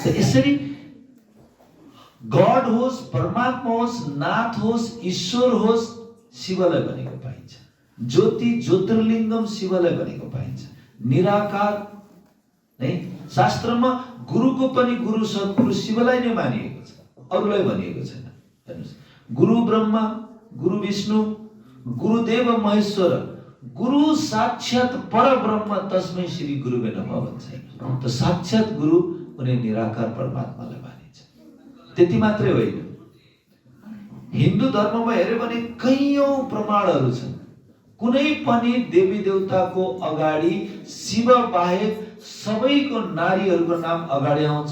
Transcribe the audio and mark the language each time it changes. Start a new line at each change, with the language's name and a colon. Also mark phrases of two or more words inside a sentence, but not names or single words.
Nepali: यसरी गड होस्, परमात्मा होस्, नाथ होस्, ईश्वर होस्, शिवलाई भनेको पाइन्छ। ज्योति, ज्योतिर्लिङ्गम शिवलाई भनेको पाइन्छ। निराकार है, शास्त्रमा गुरुको पनि गुरु सद्गुरु शिवलाई नै मानिएको छ, अरूलाई भनिएको छैन। हेर्नुस्,
Sanskrit: गुरु ब्रह्मा, गुरु विष्णु, गुरुदेव महेश्वर, गुरु साक्षात परब्रह्म, तस्मै श्री गुरुवे नमः भन्छ।
Nepali: त साक्षात गुरु उनी निराकार परमात्मालाई मानिन्छ। त्यति मात्रै होइन, हिन्दू धर्ममा हेर्यो भने कैयौं प्रमाणहरू छन्। कुनै पनि देवी देवताको अगाडि शिव बाहेक सबैको नारीहरूको नाम अगाडि आउँछ।